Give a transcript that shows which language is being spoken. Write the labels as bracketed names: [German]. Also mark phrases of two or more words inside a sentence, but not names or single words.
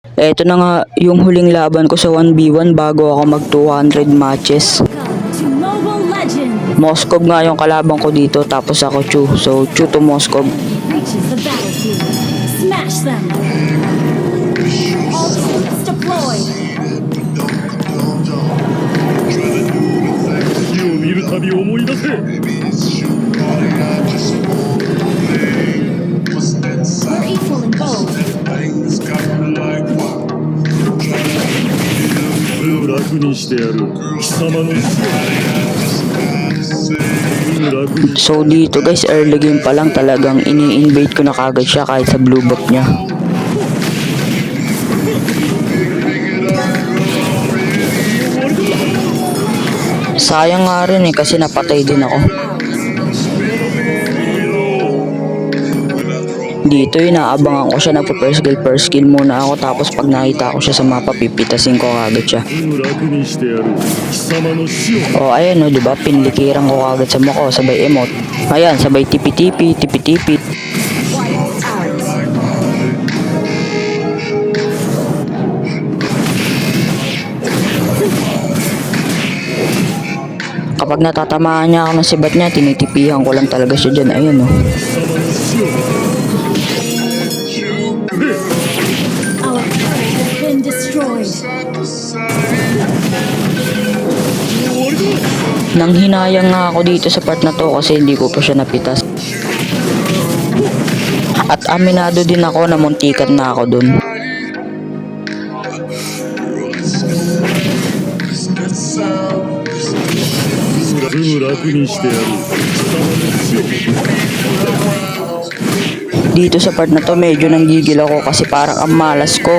[Filipino] Eto na nga yung huling laban ko sa 1v1 bago ako mag 200 matches. [English] To Mobile Legends! [Filipino] Moskov nga yung kalaban ko dito tapos ako Chu. So Chu to Moskov. [English] Reaches the battlefield. Smash them! All troops deployed! [Japanese] 火を見るたび思い出せ [English] We're equal in both. [Japanese] 楽にしてやる貴様の楽に [Filipino] So dito guys, [English] early game [Filipino] pa lang talagang ini-invade ko na kagad siya kahit sa blue buff niya. Sayang nga rin kasi napatay din ako. Dito inaabangan ko siya, nagpo- [English] first skill [Filipino] muna ako, tapos pag nakita ko siya sa mapa pipitasin ko kagad siya. [Japanese] 楽にしてやる貴様の死を [Filipino] O ayan o, diba? Pinlikiran ko kagad sa mukha, sabay emote. Ayan, sabay tipi-tipi. Kapag natatamaan niya ako ng sibat niya, tinitipihan ko lang talaga siya dyan. Ayan o. [English] Our turret has been destroyed. [Filipino] Nang hinayang nga ako dito sa part na to kasi hindi ko pa siya napitas. At aminado din ako na muntikan na ako dun. Dito sa part na to medyo nanggigil ako kasi parang ang malas ko.